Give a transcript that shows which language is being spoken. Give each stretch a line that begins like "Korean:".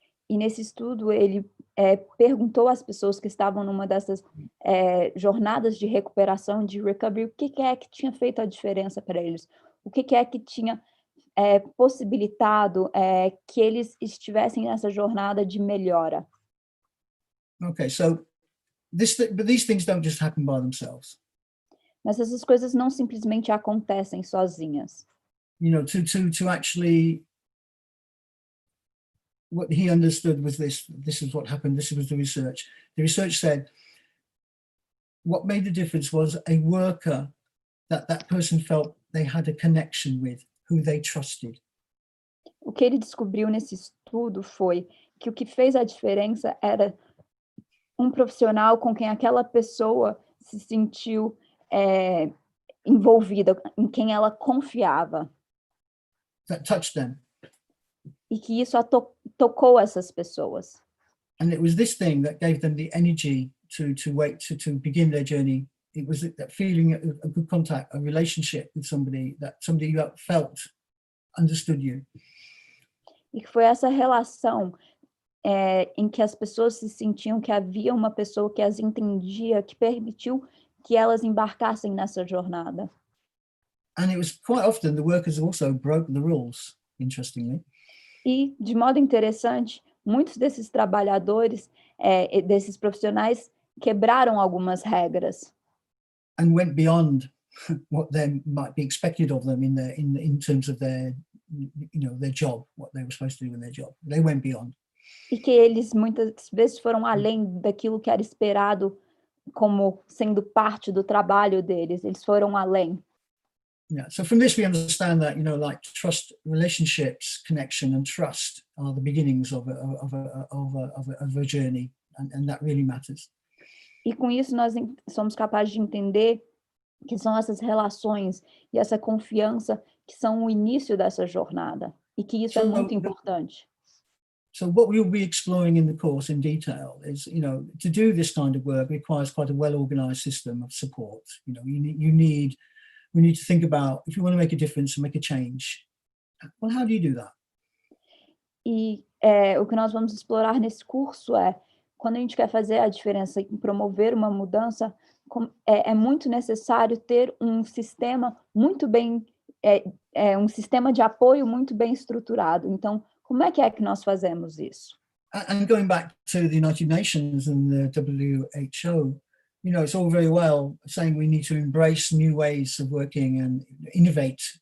Portuguese: E nesse estudo, ele perguntou às pessoas que estavam numa dessas jornadas de recuperação, de recovery, o que é que tinha feito a diferença para eles, o que é que tinha possibilitado que eles estivessem nessa jornada de melhora.
English: Okay, so but these things don't just happen by themselves.
Portuguese: Mas essas coisas não simplesmente acontecem sozinhas.
English: You know, to actually, what he understood was this is what happened, this was the research. The research said what made the difference was a worker that person felt they had a connection with, who they trusted.
Portuguese: O que ele descobriu nesse estudo foi que o que fez a diferença era um profissional com quem aquela pessoa se sentiu envolvida, em quem ela confiava.
English: That touched them.
Portuguese: E que isso tocou essas pessoas.
English: And it was this thing that gave them the energy to begin their journey. It was that feeling of a good contact, a relationship with somebody you felt understood you.
Portuguese: E que foi essa relação em que as pessoas se sentiam que havia uma pessoa que as entendia, que permitiu que elas embarcassem nessa jornada.
English: And it was quite often the workers also broke the rules, interestingly.
Portuguese: E, de modo interessante, muitos desses trabalhadores, desses profissionais, quebraram algumas regras.
English: And went beyond what then might be expected of them in terms of their job, what they were supposed to do in their job. They went beyond.
Portuguese: E que eles muitas vezes foram além daquilo que era esperado como sendo parte do trabalho deles. Eles foram além.
English: Yeah. So from this we understand that like trust, relationships, connection, and trust are the beginnings of a journey, and that really matters.
Portuguese: E com isso nós somos capazes de entender que são essas relações e essa confiança que são o início dessa jornada, e que isso é muito importante.
English: So what we'll be exploring in the course in detail is, to do this kind of work requires quite a well-organized system of support. We need to think about, if you want to make a difference and make a change, well, how do you do that?
Portuguese: E o que nós vamos explorar nesse curso quando a gente quer fazer a diferença e promover uma mudança, é muito necessário ter um sistema muito bem um sistema de apoio muito bem estruturado. Então, como é que nós fazemos isso?
English: And going back to the United Nations and the WHO, it's all very well saying we need to embrace new ways of working and innovate.